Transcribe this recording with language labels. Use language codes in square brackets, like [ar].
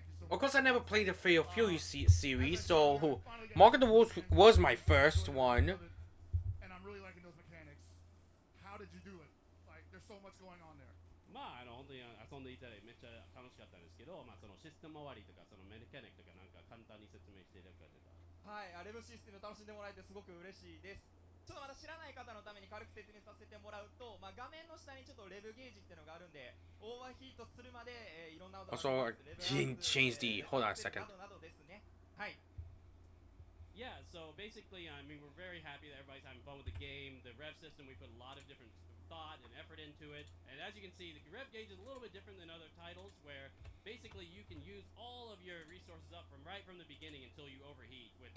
[en] Of course, I never played the Fatal Fury series, so Mark of the Wolves was my first one. And I'm really liking those mechanics. How did you do it? Like, there's so much going on there. [ja] まあ本当に遊んでいたらめっちゃ楽しかったんですけど、まあそのシステム周りとかそのメカニックとかなんか簡単に説明していただけたら。はい、レブシステム楽しんでもらえてすごく嬉しいです。ちょっとまだ知らない方のために軽く説明させてもらうと、まあ、画面の下にちょっとレブゲージっていうのがあるんで、オーバーヒートするまで、いろんな技を [en] Also, change the. Hold on a second. [ja] などですね。はい。 [en] Yeah, so basically, I mean, we're very happy that everybody's having fun with the game. The rev system, we put a lot of different thought and effort into it. And as you can see, the rev gauge is a little bit different than other titles, where basically you can use all of your resources up from the beginning until you overheat with